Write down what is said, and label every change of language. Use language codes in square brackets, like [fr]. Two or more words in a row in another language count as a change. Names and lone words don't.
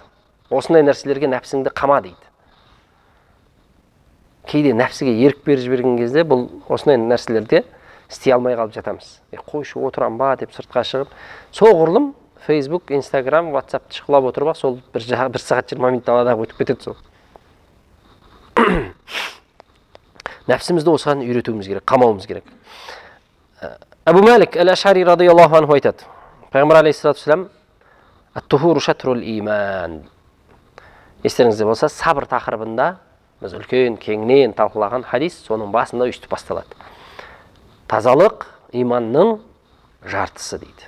[kk] Осындай нәрселерге нәпсіңді қама дейді. Кейде нәпсіге ерік беріп жіберген кезде бұл осындай нәрселерде істей алмай қалып жатамыз. Қойшы отырам ба деп сыртқа шығып, соғұрлым Facebook, Instagram, WhatsApp шықлап отырып, сол 1 сағат 20 минут далада өтіп кетеді сол. Нәпсімізді осыған үйретуіміз керек, қамауымыз керек. Абу Малик әл-Ашари [ar] رضي الله عنه [kk] айтады. [ar] Пайғамбар عليه الصلاة والسلام الطهور شطر الإيمان. [kk] Естеріңізде болса, сабыр тақырыбында біз үлкен кеңінен талқылаған хадис соның басында үстіп басталады. Тазалық иманның жартысы дейді.